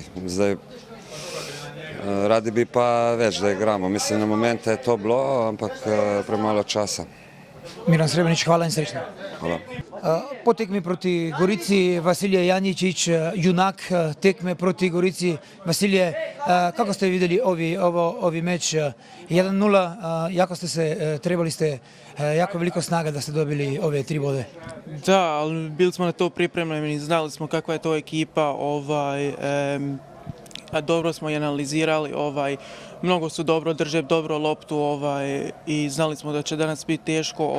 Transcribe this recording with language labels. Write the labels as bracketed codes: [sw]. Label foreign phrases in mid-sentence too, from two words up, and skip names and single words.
[sl] Zdaj, radi bi pa več, da igramo, mislim, na momente je to bilo, ampak premalo časa. Miran Srebrnič, hvala in srečno. Hvala. Po tekmi proti Gorici, Vasilije Janjičić, junak tekme proti Gorici. [sr] Vasilije, kako ste videli ovi meč? 1:0, jako ste se, trebali ste jako veliko snage da ste dobili ove 3 bode. Da, ali bili smo na to pripremljeni, znali smo kakva je to ekipa, dobro smo je analizirali, mnogo su dobro drže, dobro loptu i znali smo da će danas biti teško.